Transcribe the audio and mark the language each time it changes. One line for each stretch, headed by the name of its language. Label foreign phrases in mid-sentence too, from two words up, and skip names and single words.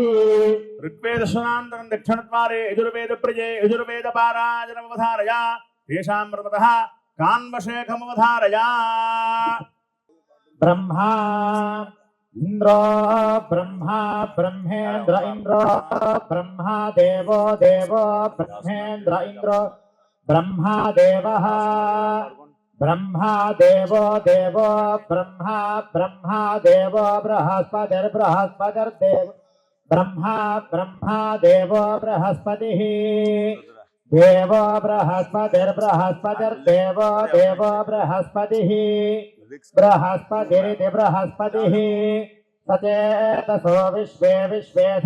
Sanskrit: ऋग्वेदशनान्तरं दक्षिणद्वारे यजुर्वेद प्रजे यजुर्वेद पारायणमवधारय तेषां प्रथमतः कान्वशेखमवधारय. ब्रह्मा इन्द्रो ब्रह्मा ब्रह्मेन्द्र इन्द्रो ब्रह्मा देवो देवो ब्रह्मेन्द्र इन्द्रो ब्रह्मा देवः ब्रह्मा देवो देवो ब्रह्मा ब्रह्मा देवो बृहस्पतिर्बृहस्पतिर्देव ब्रह्मा ब्रह्मा देवो बृहस्पतिः देवो बृहस्पतिर्बृहस्पतिर्देवो देवो बृहस्पतिः बृहस्पतिरिति बृहस्पतिः सचेतसो विश्वे विश्वे